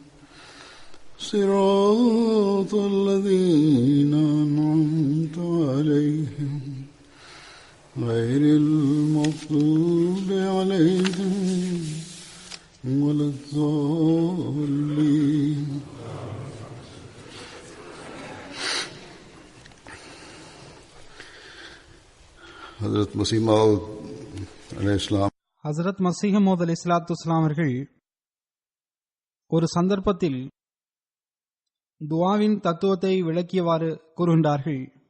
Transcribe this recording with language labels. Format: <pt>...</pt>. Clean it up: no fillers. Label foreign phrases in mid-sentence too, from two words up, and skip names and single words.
<ar>صراط الذين أنعمت عليهم غير المغضوب عليهم ولا الضالين.</ar> <ta>ஹஜ்ரத் மஸீஹ் மவ்ஊத் அலைஹிஸ்ஸலாம் ஹசரத் மஸீஹ் மவ்ஊத் அலைஹிஸ்ஸலாத்துஸ்ஸலாம் அவர்கள் ஒரு சந்தர்ப்பத்தில் துஆவின் தத்துவத்தை விளக்கியவாறு கூறுகின்றார்கள்.</ta>